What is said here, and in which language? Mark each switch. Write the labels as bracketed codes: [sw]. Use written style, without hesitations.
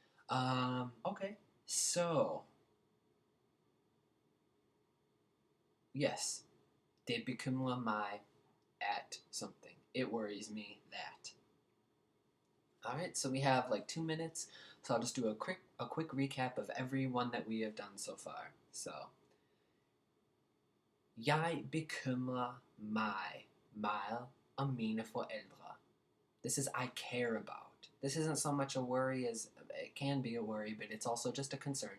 [en] Okay, so, yes, [da] det bekymrer mig at [en] something. It worries me that. Alright, so we have like 2 minutes, so I'll just do a quick recap of every one that we have done so far. [da] So, jeg bekymrer mig meget om mine forældre. [en] This is I care about. This isn't so much a worry as it can be a worry, but it's also just a concern.